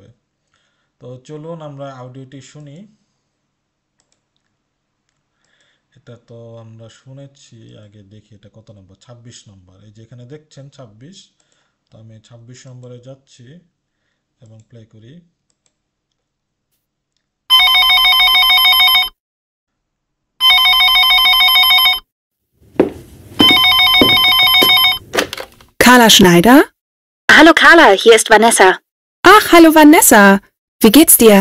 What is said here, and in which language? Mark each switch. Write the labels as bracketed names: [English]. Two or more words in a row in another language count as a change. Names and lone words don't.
[Bangla] তো চলুন আমরা অডিওটি শুনি। এটা তো আমরা শুনেছি আগে, দেখি এটা কত নম্বর, 26 নম্বর। এই যে এখানে দেখছেন 26, তো আমি 26 নম্বরে যাচ্ছি এবং প্লে করি। [German] Carla Schneider? Hallo Carla, hier ist Vanessa. Ach, hallo Vanessa. Wie geht's dir?